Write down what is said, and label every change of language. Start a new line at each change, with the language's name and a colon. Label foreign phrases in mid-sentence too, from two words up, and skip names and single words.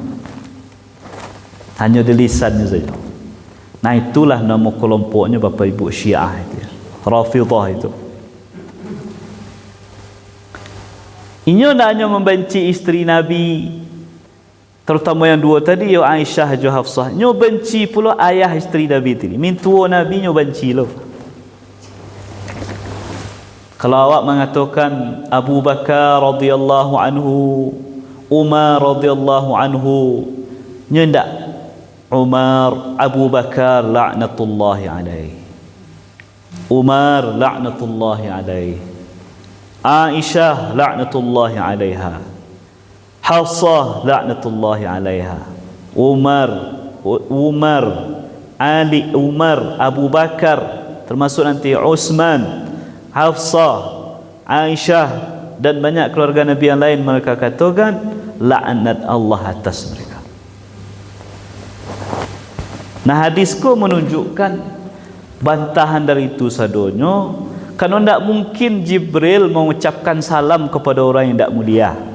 Indonesian: Hanya di lisannya saja. Nah, itulah nama kelompoknya Bapak Ibu Syiah itu, Rafidhah itu. Inyo nak hanya membenci isteri Nabi, terutama yang dua tadi,
Minangkabau: yo Aisyah jo Hafsah. Nyo benci pula ayah isteri Nabi tadi. Min tua Nabi nyo benci lo.
Indonesian: Kalau awak mengatakan Abu Bakar
Arabic: رضي الله عنه,
Indonesian: Umar
Arabic: رضي الله عنه,
Minangkabau: nyo ndak.
Arabic: Umar, Abu Bakar لعنة الله عليه. Umar لعنة الله عليه. Aisyah لعنة الله عليها. Hafsah لعنة الله عليها.
Indonesian: Umar, Ali, Umar, Abu Bakar, termasuk nanti Utsman, Hafsah, Aisyah dan banyak keluarga Nabi yang lain, mereka katakan laknat Allah atas mereka. Nah, hadisku menunjukkan bantahan dari itu sadonyo, karena tidak mungkin Jibril mengucapkan salam kepada orang yang tidak mulia.